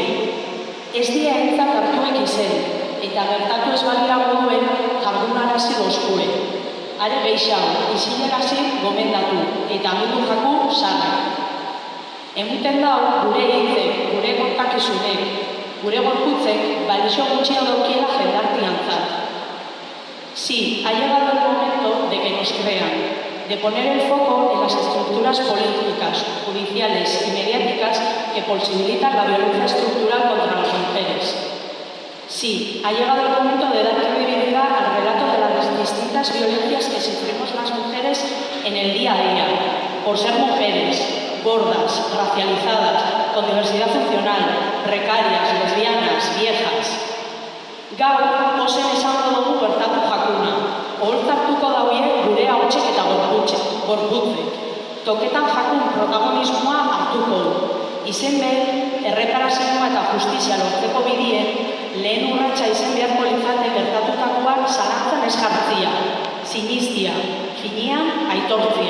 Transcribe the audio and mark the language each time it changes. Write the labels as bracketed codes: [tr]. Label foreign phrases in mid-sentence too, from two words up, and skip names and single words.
[eu] Ez die aintzat hartuek izen, eta gertatu ez balira moduen jardunarazi dozkue. Are gehiago, isilerazi gomendatu, eta agindu jaku sarra. Emuten dau, gure hitzek, gure kontakizunek, gure gorputzek, balixo gutxia daukiela jendartiantzat. [es] Sí, ha llegado el momento de que nos crean, de poner el foco en las estructuras políticas, judiciales y mediáticas que posibilitan la violencia estructural contra las mujeres. Sí, ha llegado el momento de dar credibilidad al relato de las distintas violencias que sufrimos las mujeres en el día a día, por ser mujeres, gordas, racializadas, con diversidad funcional, precarias, lesbianas, viejas. [eu] Gaur, ozen esango dugu gertatu jakuna, oholtzartuko daue gure ahotsek eta gorputzek. Toketan jakun protagonismoa hartuko du. Izen behar, erreparazioa eta justizia lortzeko bidien, lehen urratsa izen beharko litzate gertatutakoak zalantzan ez jartzia, sinistia, finean aitortzia.